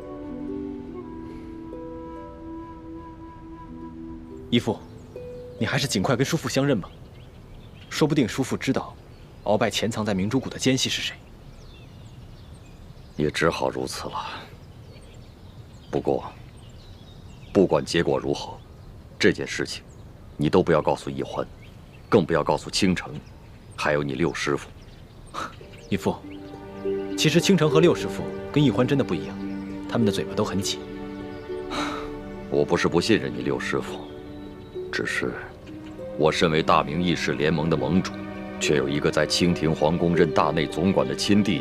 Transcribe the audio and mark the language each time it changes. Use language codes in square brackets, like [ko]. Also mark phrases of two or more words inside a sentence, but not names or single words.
[zh] 義父，你還是盡快跟叔父相認吧，說不定叔父知道鳌拜潛藏在明珠谷的奸細是誰。也只好如此了。不過，不管結果如何，这件事情你都不要告訴奕歡，更不要告訴傾城，還有你六師父。義父，其實傾城和六師父跟奕歡真的不一樣，他們的嘴巴都很緊。我不是不信任你六師父，只是我身為大明義士聯盟的盟主，卻有一個在清廷皇宮任大內總管的親弟弟。